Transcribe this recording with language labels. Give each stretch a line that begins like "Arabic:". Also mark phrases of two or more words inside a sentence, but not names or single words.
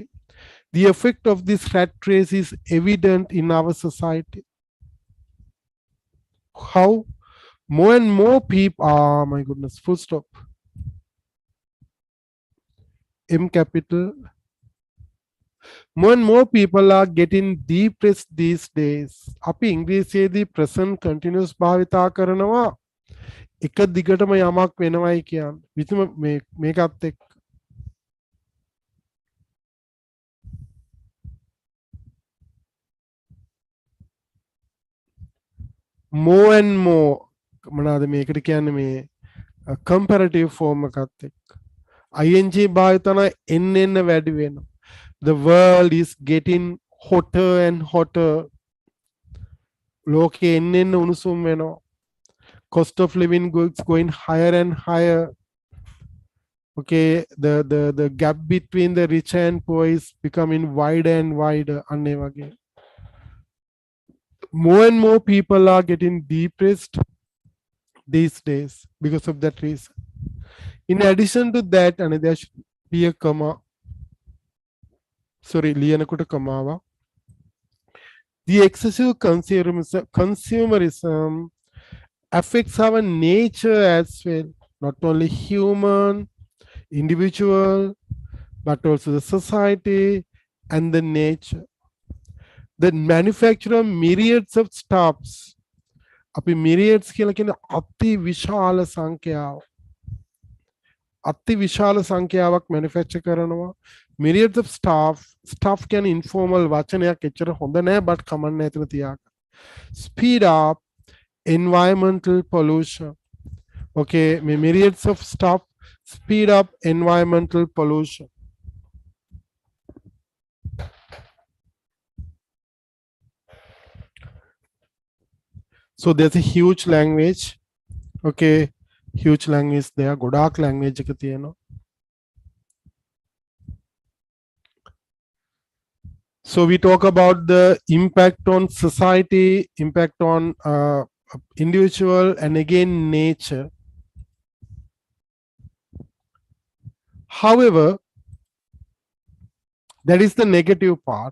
English: The effect of this rat race is evident in our society. How more and more people, ah, my goodness, full stop. M capital. More and more people are getting depressed these days.
Sinhala: අපි ඉංග්‍රීසියේදී
English: present continuous
Sinhala: භාවිතා කරනවා එක දිගටම යමක් වෙනවයි කියන්නේ. විතම මේකත් එක්ක
English: more and more
Sinhala: මොනවාද මේකට කියන්නේ මේ
English: comparative form
Sinhala: එකත් එක්ක ing භාවිතන එන්න වැඩි වෙනවා.
English: The world is getting hotter and hotter.
Sinhala: ලෝකේ එන්න උණුසුම් වෙනවා.
English: Cost of living is going higher and higher. Okay, the gap between the rich and poor is becoming wider and wider. More and more people are getting depressed these days because of that reason. In addition to that, and there should be a comma. Sorry,
Sinhala: ලියනකොට කමාව.
English: The excessive consumerism affects our nature as well, not only human, individual, but also the society and the nature. The manufacturer myriads of stuffs.
Sinhala: අපි myriads කියලා කියන අති විශාල සංඛ්‍යාව. අති විශාල සංඛ්‍යාවක් manufacture කරනවා.
English: Myriads of stuff can informal
Sinhala: වචනයක් එච්චර හොඳ නැහැ but කමන්න එතන තියාගන්න.
English: Speed up environmental pollution. Okay, myriads of stuff speed up environmental pollution. So there's a huge language. Okay, huge language there.
Sinhala: ගොඩාක් language එක තියෙනවා.
English: So we talk about the impact on society, impact on individual, and again nature. However, that is the negative part.